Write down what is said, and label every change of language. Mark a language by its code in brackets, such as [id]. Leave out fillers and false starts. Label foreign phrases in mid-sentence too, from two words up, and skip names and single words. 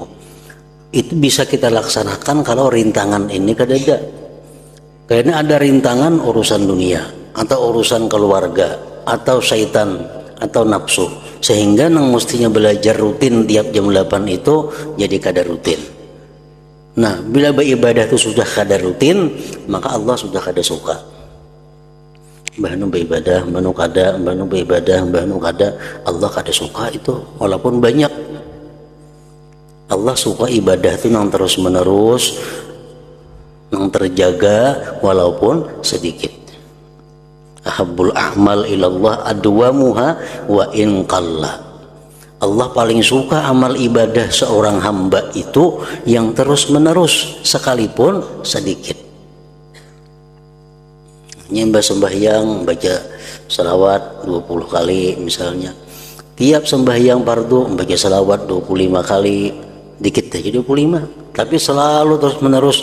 [bjn] Itu bisa kita laksanakan kalau rintangan ini kada ada. Karena ada rintangan urusan dunia atau urusan keluarga atau syaitan atau nafsu, sehingga yang mestinya belajar rutin tiap jam 8 itu jadi kada rutin. Nah, bila beribadah itu sudah kada rutin, maka Allah sudah kada suka. Bahnu beribadah, bahnu kada, bahnu beribadah, bahnu kada, Allah kada suka itu, walaupun banyak. [id] Allah suka ibadah itu yang terus menerus, yang terjaga walaupun sedikit. [ar] أحب الأعمال إلى الله أدومها وإن قل. [id] Allah paling suka amal ibadah seorang hamba itu yang terus menerus sekalipun sedikit. Nyembah sembahyang baca salawat 20 kali misalnya. Tiap sembahyang fardu baca salawat 25 kali, dikit aja 25, tapi selalu terus menerus.